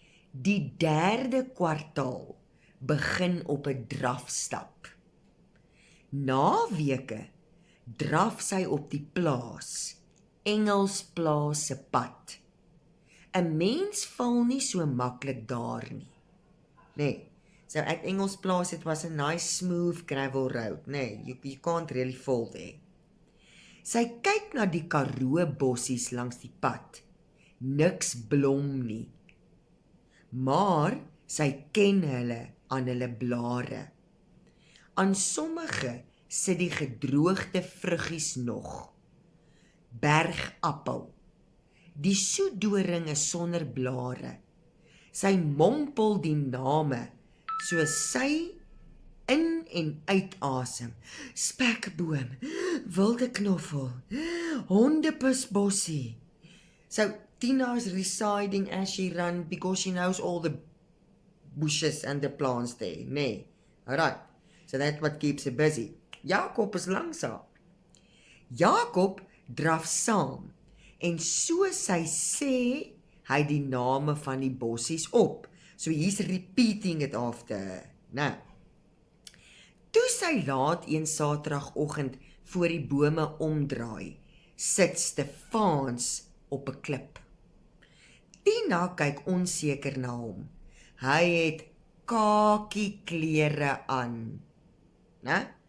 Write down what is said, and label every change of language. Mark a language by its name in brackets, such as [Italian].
[Afrikaans] Die derde kwartaal begin op 'n drafstap. Na weke draf sy op die plaas, Engelsplaas se pad. 'n Mens val nie so maklik daar nie. Nee. [English] So at Engelsplaas, it was a nice smooth gravel road. Nee, you can't really fall there. [Afrikaans] Sy kyk na die Karoo bossies langs die pad. Niks blom nie. Maar sy ken hulle aan hulle blare. Aan sommige sit die gedroogde vruggies nog. Bergappel. Die soedoring is sonder blare. Sy mompel die name, so sy in en uit asem. Spekboom, wilde knoffel, hondepusbossie. [English] So Tina is reciting as she run because she knows all the bushes and the plants there. Nee. Alright. So that's what keeps her busy. [Afrikaans] Jakob is langsaam. Jakob draf saam en so sy sê hy die name van die bossies op. So he's repeating it after her. Nou. Toe sy laat een Saterdagoggend voor die bome omdraai, sit Stefans op 'n klip. Tina kyk onseker na hom. Hy het kakie klere aan. Né?